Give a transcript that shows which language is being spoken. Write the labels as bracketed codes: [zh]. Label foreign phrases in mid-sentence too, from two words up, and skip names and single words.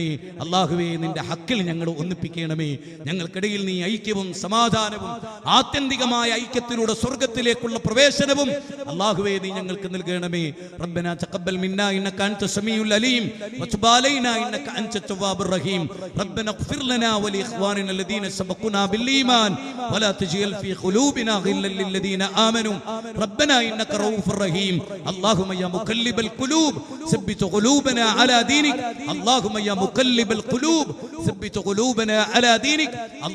[ml] അല്ലാഹുവേ, നിന്റെ ഹക്കിൽ ഞങ്ങൾ ഒന്നിപ്പിക്കണമേ. ഞങ്ങൾക്കിടയിൽ നീ ഐക്യവും സമാധാനവും ആത്യന്തികമായ ഐക്യത്തിലൂടെ സ്വർഗത്തിലേക്കുള്ള പ്രവേശനവും അല്ലാഹുവേ നീ ഞങ്ങൾക്ക് നൽകണമേ. [ar] ربنا تقبل منا إنك أنت السميع العليم وتب علينا إنك أنت التواب الرحيم. ربنا اغفر لنا ولإخواننا الذين سبقونا بالإيمان ولا تجعل في قلوبنا غلا للذين آمنوا ربنا إنك رؤوف رحيم. اللهم يا مقلب القلوب ثبت قلوبنا على دينك. اللهم يا مقلب القلوب ثبت قلوبنا على دينك.